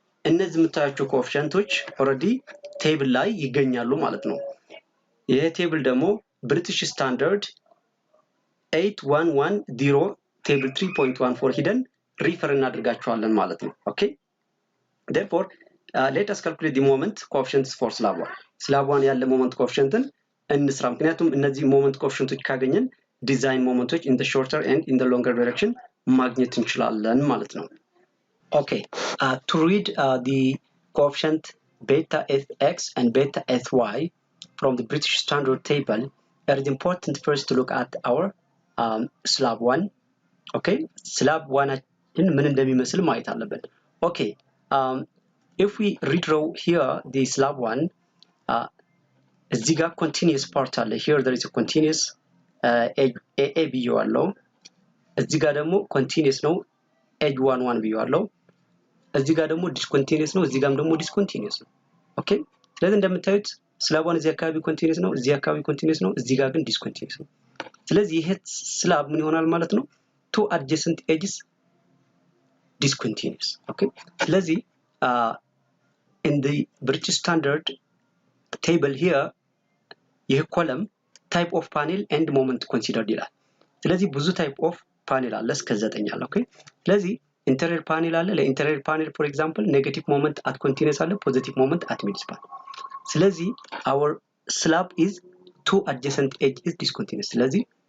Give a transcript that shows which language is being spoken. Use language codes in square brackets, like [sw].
[am] እነዚህ የምታያቸው ኮኤፊሽንቶች ኦልሬዲ ቴብል ላይ ይገኛሉ ማለት ነው። ይሄ ቴብል ደግሞ ብሪቲሽ ስታንዳርድ 8110 ቴብል 3.14 ሂደን ሪፈር እናደርጋቸዋለን ማለት ነው። ኦኬ [en] therefore let us calculate the moment coefficients for slab 1. [am] slab 1 ያለ moment coefficienትን እንስራ። ምክንያቱም እነዚህ moment coefficienቶች ካገኘን ዲዛይን ሞመንቶች in the shorter and in the longer direction ማግኘት እንችላለን ማለት ነው። [en] Okay, to read the coefficient beta Sx and beta Sy from the British Standard Table, it is important first to look at our slab 1. Okay, slab 1 in [am] ምን እንደሚመስል ማየት አለብን። [en] Okay, if we redraw here the slab 1, [am] እዚህ ጋር continuous part አለ. Here there is a continuous AA ብዬ አለው። እዚህ ጋር ደግሞ continuous ነው edge 1 ብዬ አለው። እዚህ ጋር ደግሞ discontinuous ነው። እዚህ ጋርም ደግሞ discontinuous ነው። ኦኬ ስለዚህ እንደምታዩት ስላብ 1 እዚህ አካባቢ continuous ነው፣ እዚህ አካባቢ continuous ነው፣ እዚህ ጋር ግን discontinuous ነው። ስለዚህ ይሄ ስላብ ምን ይሆናል ማለት ነው? [en] two adjacent edges discontinuous. [am] ኦኬ ስለዚህ in the British Standard Table here ይሄ ኮለም type of panel and moment considered ይላል። ስለዚህ ብዙ type of panel አለ እስከ 9 አለ። ኦኬ ስለዚህ interior panel አለ። ለኢንተሪየር panel for example negative moment at continuous አለ፣ positive moment at mid span። ስለዚህ [en] our slab is two adjacent edge is discontinuous። [am] ስለዚህ